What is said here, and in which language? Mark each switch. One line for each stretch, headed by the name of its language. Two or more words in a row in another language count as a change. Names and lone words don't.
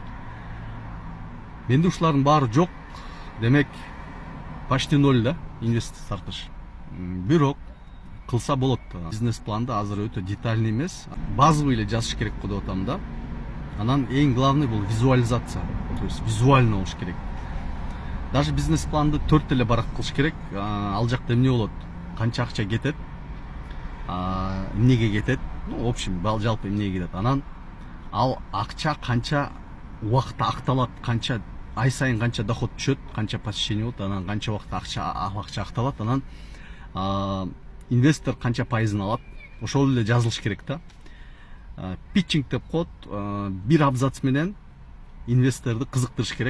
Kyrgyz: Менде ушулардын баары жок. Демек, почти 0 да инвестиция тартыш. Бирок кылса болот. Бизнес планды азыр өтө детальный эмес, базовый эле жазыш керек го деп атам да. Анан эң главный бул визуализация.
Russian: То есть визуально
Kyrgyz: болуш керек. Даже бизнес планды 4 эле барак кылыш керек. Ал жакта эмне болот? Канча акча кетет? Эмнеге кетет?
Russian: В общем,
Kyrgyz: жалпы эмнеге кетет? Анан ал акча канча убакытта акталат, канча ай сайын канча доход түшөт, канча посещение болот, анан канча убакытта акча акталат, анан инвестор канча пайызын алат, ошол эле жазылыш керек да. Питчинг деп коет, бир абзац менен инвесторду кызыктырыш керек.